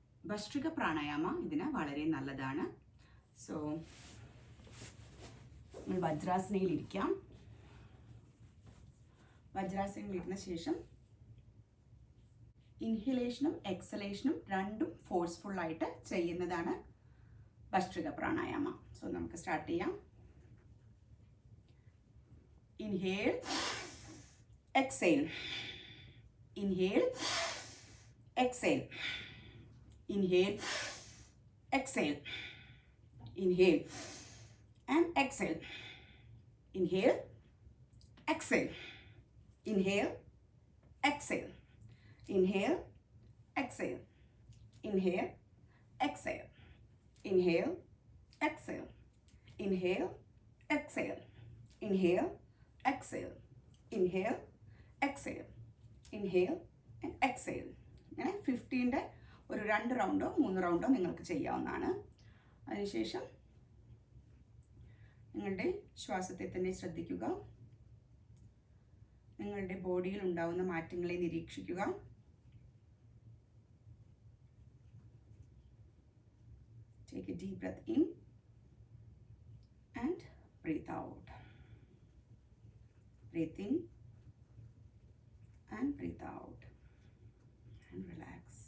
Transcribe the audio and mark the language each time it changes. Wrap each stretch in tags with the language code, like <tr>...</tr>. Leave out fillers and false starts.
<ml>ഭസ്ത്രിക പ്രാണായാമ ഇതിന് വളരെ നല്ലതാണ്. സോ നമ്മൾ വജ്രാസനയിലിരിക്കാം. വജ്രാസനയിലിരുന്ന ശേഷം ഇൻഹലേഷനും എക്സലേഷനും രണ്ടും ഫോഴ്സ്ഫുള്ളായിട്ട് ചെയ്യുന്നതാണ് ഭസ്ത്രിക പ്രാണായാമ. സോ നമുക്ക് സ്റ്റാർട്ട് ചെയ്യാം.</ml> <en>Inhale, exhale, inhale, exhale, inhale, exhale, inhale and exhale, inhale, exhale, inhale, exhale, inhale, exhale, inhale, exhale, inhale, exhale, inhale, exhale, inhale, exhale, inhale, exhale, inhale and exhale.</en> <ml>അങ്ങനെ 15ൻ്റെ ഒരു 2 റൗണ്ടോ 3 റൗണ്ടോ നിങ്ങൾക്ക് ചെയ്യാവുന്നതാണ്. അതിനുശേഷം നിങ്ങളുടെ ശ്വാസത്തെ തന്നെ ശ്രദ്ധിക്കുക. നിങ്ങളുടെ ബോഡിയിൽ ഉണ്ടാവുന്ന മാറ്റങ്ങളെ നിരീക്ഷിക്കുക.</ml> <en>Take a deep breath in and breathe out. Breathe in and breathe out and relax.</en>